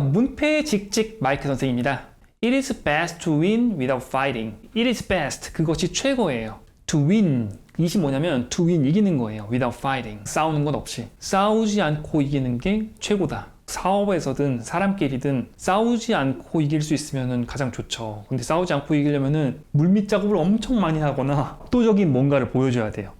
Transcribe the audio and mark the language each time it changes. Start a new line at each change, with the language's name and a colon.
Korean: 문패직직 마이크 선생입니다.
English: It is best to win without fighting. It is best.
Korean: 그것이 최고예요.
English: To win.
Korean: 이것이 뭐냐면
English: to win
Korean: 이기는 거예요.
English: Without fighting.
Korean: 싸우는 것 없이. 싸우지 않고 이기는 게 최고다. 사업에서든 사람끼리든 싸우지 않고 이길 수 있으면 가장 좋죠. 근데 싸우지 않고 이기려면은 물밑 작업을 엄청 많이 하거나 압도적인 뭔가를 보여줘야 돼요.